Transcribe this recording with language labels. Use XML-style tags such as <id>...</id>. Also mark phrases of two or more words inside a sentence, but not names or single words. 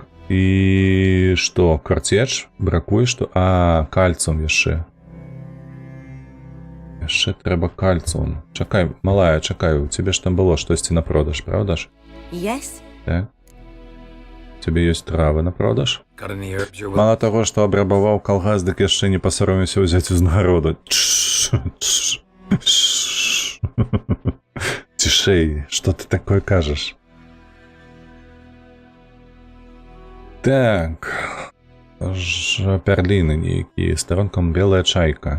<be>І што, карцеч? Бракуе што? А, кальцум яшчэ. Яшчэ трэба кальцыум. Чакай, малая, чакай, у цябе ж там было штосьці на продаж, правда ж?</be> <en>Yes?</en> <be>Так. У цябе ёсць травы на продаж?</be> <en>Got any herbs you're willing?</en> <be>Мало таго, што абрабаваў калгас, дык яшчэ не пасаромеўся ўзяць узнагароду. Цішэй, што ты такое кажаш? Так. Пярліны нейкія, старонкам белая чайка.</be>